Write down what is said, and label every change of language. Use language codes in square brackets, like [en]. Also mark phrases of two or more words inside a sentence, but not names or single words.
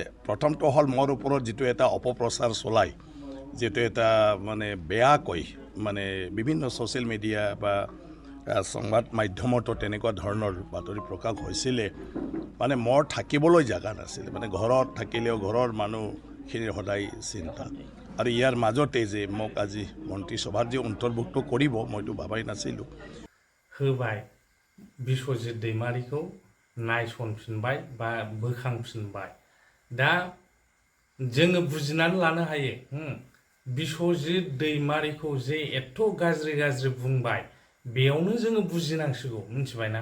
[as] প্ৰথমটো হ'ল মোৰ ওপৰত যিটো এটা অপপ্ৰচাৰ চলায়, যিটো এটা মানে বেয়াকৈ মানে বিভিন্ন [en] social media [as] বা সংবাদ মাধ্যমতো তেনেকুৱা ধৰণৰ বাতৰি প্ৰকাশ হৈছিলে। মানে মোৰ থাকিবলৈ জেগা নাছিলে, মানে ঘৰত থাকিলেও ঘৰৰ মানুহখিনিৰ সদায় চিন্তা, আৰু ইয়াৰ মাজতে যে মোক আজি মন্ত্ৰীসভাৰ যে অন্তৰ্ভুক্ত কৰিব মইতো ভাবাই নাছিলোঁ। [brx] होबाय बिश्वजित दैमारिखौ नायसनफिनबाय बा बोखांफिनबाय। दा जोङो बुजिनानै लानो हायो बिश्वजित दैमारिखौ जे एथ' गाज्रि बुंबाय, बेयावनो जोङो बुजिनांसिगौ, मिथिबायना?